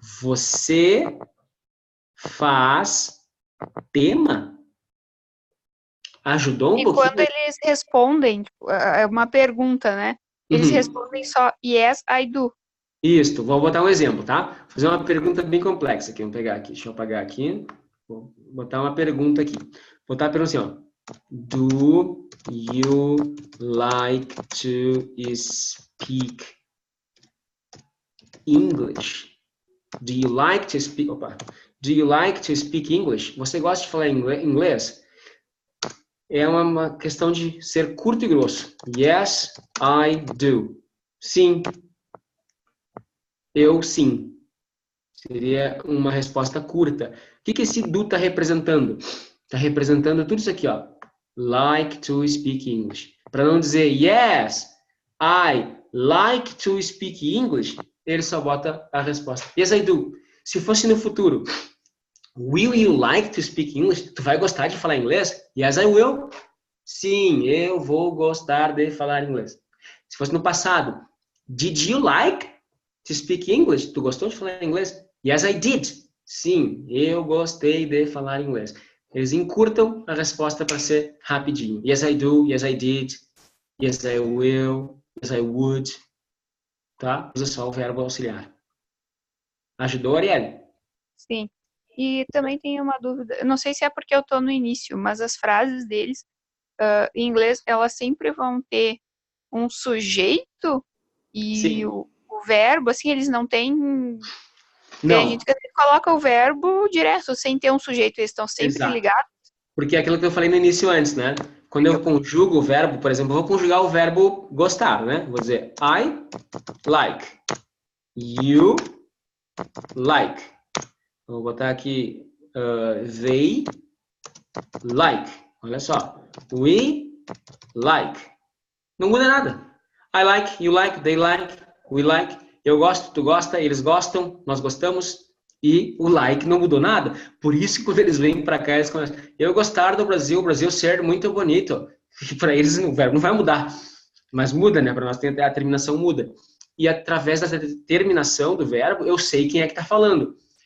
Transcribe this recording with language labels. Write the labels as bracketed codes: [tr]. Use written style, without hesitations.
[pt] Você faz tema? Ajudou um pouquinho? E quando eles respondem, é uma pergunta, né? Eles respondem só [en] yes, I do. [pt] Isso, vou botar um exemplo, tá? Vou fazer uma pergunta bem complexa aqui. Vamos pegar aqui, deixa eu apagar aqui. Vou botar uma pergunta aqui. Vou botar a pergunta assim, ó. [en] Do you like to speak English? Do you like to speak... Opa. Do you like to speak English? [pt] Você gosta de falar inglês? É uma questão de ser curto e grosso. [en] Yes, I do. [pt] Sim. Eu sim. Seria uma resposta curta. O que esse do está representando? Está representando tudo isso aqui, ó. [en] Like to speak English. [pt] Para não dizer [en] yes, I like to speak English, [pt] ele só bota a resposta. [en] Yes, I do. [pt] Se fosse no futuro, [en] will you like to speak English? [pt] Tu vai gostar de falar inglês? [en] Yes, I will. [pt] Sim, eu vou gostar de falar inglês. Se fosse no passado, [en] did you like to speak English? [pt] Tu gostou de falar inglês? [en] Yes, I did. [pt] Sim, eu gostei de falar inglês. Eles encurtam a resposta para ser rapidinho. [en] Yes, I do. Yes, I did. Yes, I will. Yes, I would. Tá? [pt] Usa só o verbo auxiliar. Ajudou, Arielle? Sim. E também tem uma dúvida. Eu não sei se é porque eu tô no início, mas as frases deles, em inglês, elas sempre vão ter um sujeito e o verbo, assim, eles não têm... Não. Tem gente que coloca o verbo direto, sem ter um sujeito, eles estão sempre ligados. Porque é aquilo que eu falei no início antes, né? Quando eu conjugo o verbo, por exemplo, eu vou conjugar o verbo gostar, né? Vou dizer [en] I like, you like. [pt] Vou botar aqui [en] they like. [pt] Olha só. [en] We like. [pt] Não muda nada. [en] I like, you like, they like, we like. [pt] Eu gosto, tu gosta, eles gostam, nós gostamos. E o like não mudou nada. Por isso que quando eles vêm para cá, eles começam, eu gostar do Brasil, o Brasil ser muito bonito. E para eles o verbo não vai mudar. Mas muda, né? Para nós a terminação muda. E através da terminação do verbo, eu sei quem é que está falando.